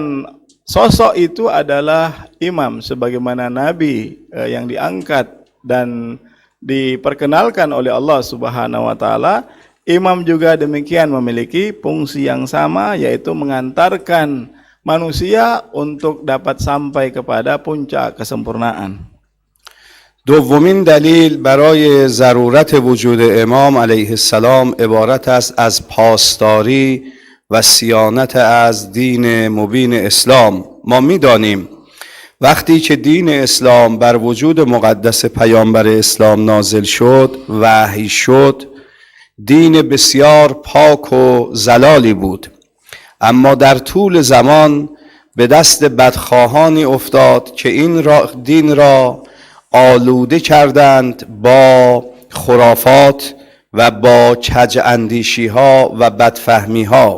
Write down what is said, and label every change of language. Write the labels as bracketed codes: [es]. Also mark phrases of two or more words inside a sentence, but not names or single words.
[id] Dan sosok itu adalah imam, sebagaimana Nabi yang diangkat dan diperkenalkan oleh [ar] الله سبحانه وتعالى. [id] Imam juga demikian memiliki fungsi yang sama, yaitu mengantarkan manusia untuk dapat sampai kepada puncak kesempurnaan. [fa] دومین دلیل برای ضرورت وجود امام علیه السلام عبارت است از پاسداری و صیانت از دین مبین اسلام. ما می‌دانیم وقتی که دین اسلام بر وجود مقدس پیامبر اسلام نازل شد، وحی شد، دین بسیار پاک و زلالی بود، اما در طول زمان به دست بدخواهانی افتاد که این دین را آلوده کردند با خرافات و با کج اندیشی ها و بدفهمی ها.